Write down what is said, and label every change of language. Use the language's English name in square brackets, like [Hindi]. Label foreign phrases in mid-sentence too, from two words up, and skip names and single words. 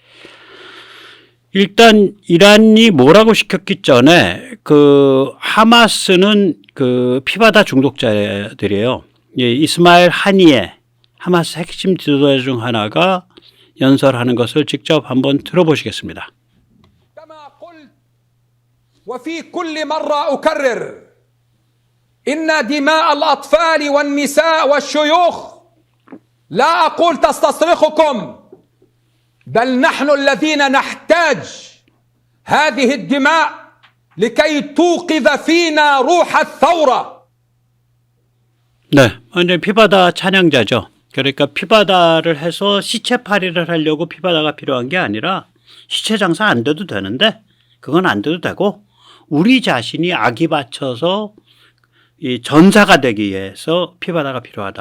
[Korean] 일단 이란이 뭐라고 시켰기 전에 그 하마스는 그 피바다 중독자들이에요. 예, 이스마일 하니에 하마스 핵심 지도자 중 하나가 연설하는 것을 직접 한번 들어보시겠습니다. [Arabic] كما قلت وفي كل مرة أكرر إن دماء الأطفال والنساء والشيوخ لا أقول تستصرخكم بل نحن الذين نحتاج هذه الدماء لكي توقظ فينا روح الثورة. [Korean] 네, 이제 피바다 찬양자죠. 그러니까 피바다를 해서 시체팔이를 하려고 피바다가 필요한 게 아니라 시체 장사 안 돼도 되는데 그건 안 돼도 되고 우리 자신이 악이 받쳐서 이 전사가 되기 위해서 피바다가 필요하다.